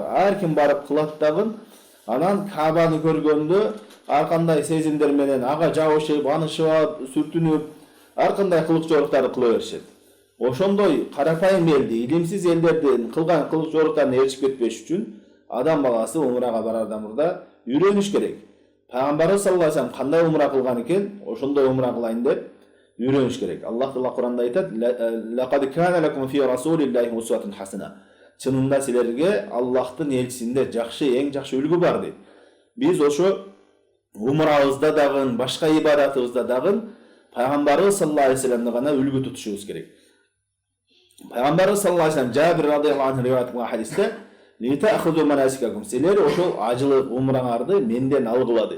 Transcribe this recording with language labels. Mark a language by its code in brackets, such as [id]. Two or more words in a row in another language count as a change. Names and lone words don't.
[ky] Ар ким барып кылат дагы, анан Каабаны көргөндө ар кандай сезимдер менен ага жабышып, анышып, сүртүнүп, ар кандай кылык жоруктарды кыла беришет. Ошондой карапайым элди, илимсиз элдердин кылган кылык жоруктарына ээрчип кетпеш үчүн адам баласы умрага барардан мурда үйрөнүш керек. Пайгамбарыбыз [ar] صلى الله عليه وسلم [ky] кандай умра кылган экен, ошондой умра кылайын деп үйрөнүш керек. Аллах Таала Куранда айтат: [ar] "لقد كان لكم في رسول الله أسوة حسنة." [ky] Чынында силерге Аллахтын элчисинде жакшы, эң жакшы үлгү бар дейт. Биз ошо умрабызда дагы, башка ибадатыбызда дагы Пайгамбарыбыз [ar] صلى الله عليه وسلم [ky] гана үлгү тутушубуз керек. Пайгамбарыбыз [ar] صلى الله عليه وسلم [ky] Жабир [ar] رضي الله عنه [ky] риваят кылган хадисте: [ar] "لتأخذوا مناسككم", [ky] силер ошол ажылык умраңарды менден алгыла дейт.